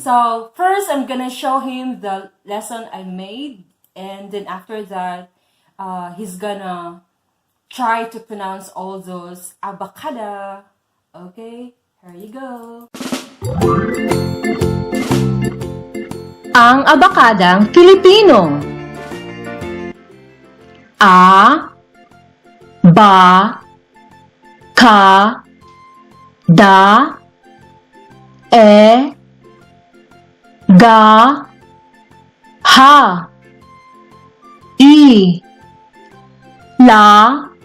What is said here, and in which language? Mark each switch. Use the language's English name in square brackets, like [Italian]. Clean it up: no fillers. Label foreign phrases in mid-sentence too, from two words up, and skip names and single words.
[English] So first, I'm gonna show him the lesson I made, and then after that, he's gonna try to pronounce all those abakada. Okay, here you go. [Filipino] Ang abakadang Filipino. A, ba, ka, da, e, ga, ha, i, la,